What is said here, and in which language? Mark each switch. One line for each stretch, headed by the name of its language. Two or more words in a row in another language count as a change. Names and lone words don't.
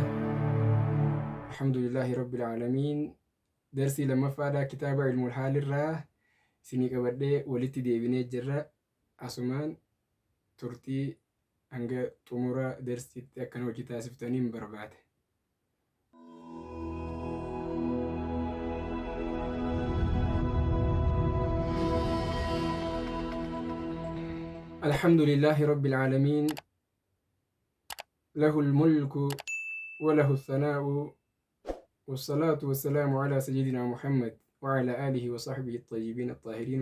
Arabic: الحمد لله رب العالمين.
Oromo: Darsii lammaffaadhaa kitaaba ilmul haalirraa isinii qabadhee walitti deebinee jirra. Asumaan turtii hanga xumura darsiitti akkana hojii taasiftaniin barbaade.
Arabic: الحمد لله رب العالمين، له الملك وله الثناء، والصلاة والسلام على سيدنا محمد وعلى آله وصحبه الطيبين الطاهرين.